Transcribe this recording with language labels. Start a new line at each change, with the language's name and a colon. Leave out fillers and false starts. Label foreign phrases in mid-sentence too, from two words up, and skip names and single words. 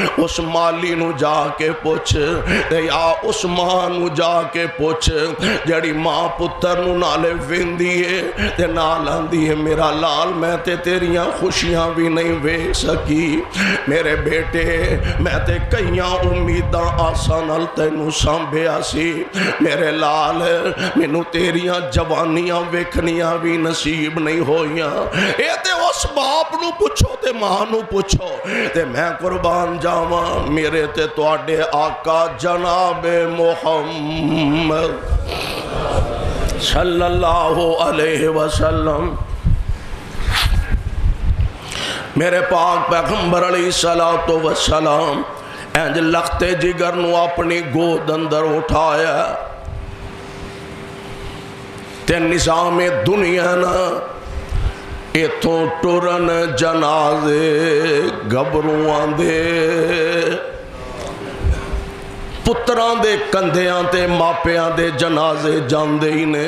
Punjabi: اس مالی نوں جاکے پچھ تے یا اس ماں نوں جاکے پچھ جڑی ماں پتر نوں نالے ویندی ہے تے نال آندی ہے میرا لال میں تے تیریاں خوشیاں بھی نہیں ویکھ سکی میرے بیٹے، میں تے کئیاں امیداں آساں نال تینوں سانبھیا سی میرے لال، مینوں تیریاں جوانیاں ویکھنیاں بھی نصیب نہیں ہوئیاں. اے تے اس باپ نوں پچھو تے ماں نوں پچھو تے میں قربان جاواں میرے تے تہاڈے آقا جناب محمد
Arabic: صلى الله عليه وسلم.
Punjabi: میرے پاک پیغمبر
Arabic: عليه الصلاة والسلام
Punjabi: انج لخت جگر نوں اپنی گود اندر اٹھایا تے نظام دنیا نا ایتھوں ٹرن جنازے گبروآں دے پتراں دے کندھیاں تے ماپیاں دے جنازے جاندے ہی نے.